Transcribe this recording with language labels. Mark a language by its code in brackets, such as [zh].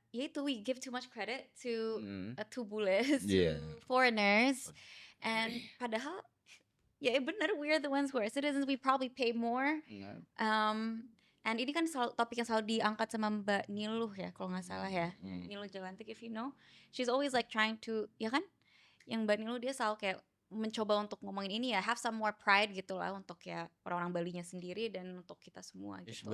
[id] Ya itu [en] we give too much credit to bules, [id] Iya. [en] to foreigners. And [id] padahal ya bener, [en] we're the ones who are citizens, we probably pay more. [id] And ini kan topik yang selalu diangkat sama Mbak Niluh ya kalau nggak salah ya. [en] Niluh Jalantik, if you know, she's always like trying to, [id] ya kan? Yang Mbak Niluh dia selalu kayak mencoba untuk ngomongin ini ya, [en] have some more pride [id] gitu lah untuk ya orang-orang Balinya sendiri dan untuk kita semua gitu.